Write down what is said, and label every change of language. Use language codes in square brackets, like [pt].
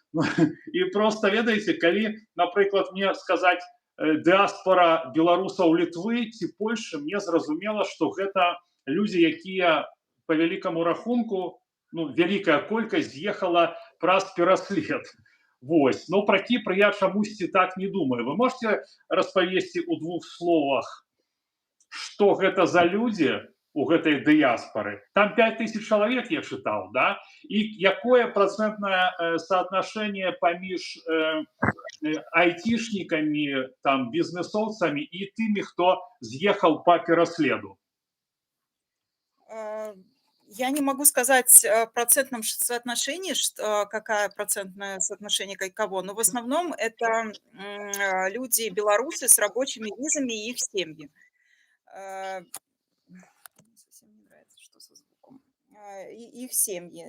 [be] І просто ведаеце, калі, напрыклад, мне сказаць дыаспора беларусаў Літвы ці Польшчы, мне зразумела, што гэта людзі, якія по вялікаму рахунку, ну, вялікая колькасць з'ехала праз пераслед. Вось. Но про Кіпр я чамусьці так не думаю. Вы можете распавесці ў 2 словах, што гэта за людзі у гэтай дыяспоры? Там 5000 чалавек я чытаў, да? І якое працэнтнае соотношение паміж айтишниками, там, бізнесоўцамі і тымі, хто з'ехаў па пераследу? [ru] Я не могу сказать в процентном соотношении, какое процентное соотношение кого, но в основном это люди белорусы с рабочими визами и их семьи. Совсем не нравится, что со звуком. их семьи.